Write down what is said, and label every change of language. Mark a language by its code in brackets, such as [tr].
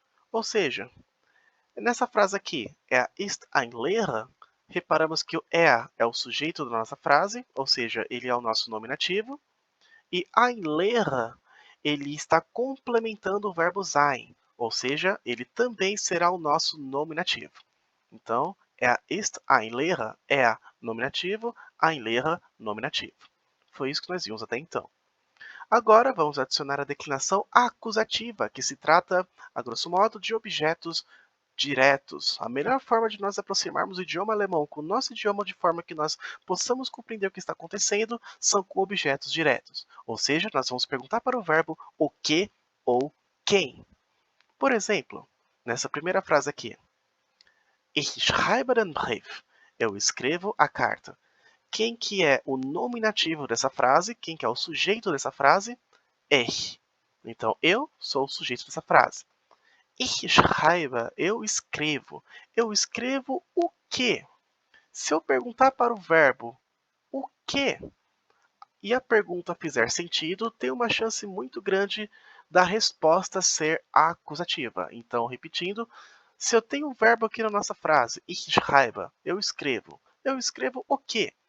[pt] Ou seja, nessa frase aqui, [de] ist ein Lehrer, [pt] reparamos que o é o sujeito da nossa frase, ou seja, ele é o nosso nominativo, e [de] ein Lehrer, [pt] ele está complementando o verbo sein, ou seja, ele também será o nosso nominativo. Então, [de] ist ein Lehrer, [pt] nominativo, [de] ein Lehrer, [pt] nominativo. Foi isso que nós vimos até então. Agora vamos adicionar a declinação acusativa, que se trata, a grosso modo, de objetos diretos. A melhor forma de nós aproximarmos o idioma alemão com o nosso idioma de forma que nós possamos compreender o que está acontecendo são com objetos diretos. Ou seja, nós vamos perguntar para o verbo o que ou quem. Por exemplo, nessa primeira frase aqui, [de] Ich schreibe den Brief. [pt] Eu escrevo a carta. Quem que é o nominativo dessa frase? Quem que é o sujeito dessa frase? Ich. Então, eu sou o sujeito dessa frase. [de] Ich schreibe, [pt] eu escrevo. Eu escrevo o quê? Se eu perguntar para o verbo o quê e a pergunta fizer sentido, tem uma chance muito grande da resposta ser acusativa. Então, repetindo, se eu tenho um verbo aqui na nossa frase, [de] ich schreibe, [pt] eu escrevo o quê?